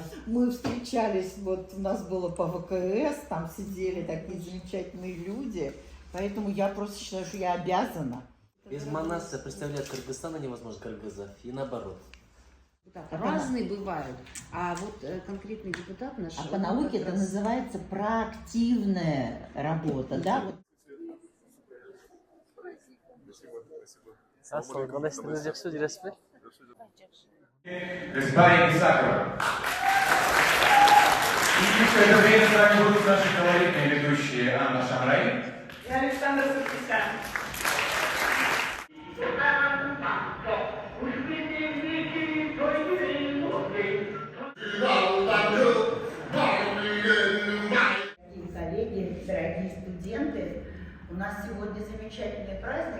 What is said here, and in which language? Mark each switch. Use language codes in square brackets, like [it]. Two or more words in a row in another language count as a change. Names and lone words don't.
[ru] Мы встречались, вот у нас было по ВКС, там сидели такие замечательные люди, поэтому я просто считаю, что я обязана. Без Манаса представлять Кыргызстана невозможно, кыргызов, и наоборот. Разные бывают. А вот конкретный депутат наш... А по он науке как это раз- называется проактивная работа, да? Вот. [kk] Аслан, қандайсыздар, жақсы жүресіз бе? [ru] Господин Исакова. И в это время с вами будут наши колоритные ведущие Анна Шамрай и Александр Саркисян. Дорогие коллеги, дорогие студенты, у нас сегодня замечательный праздник,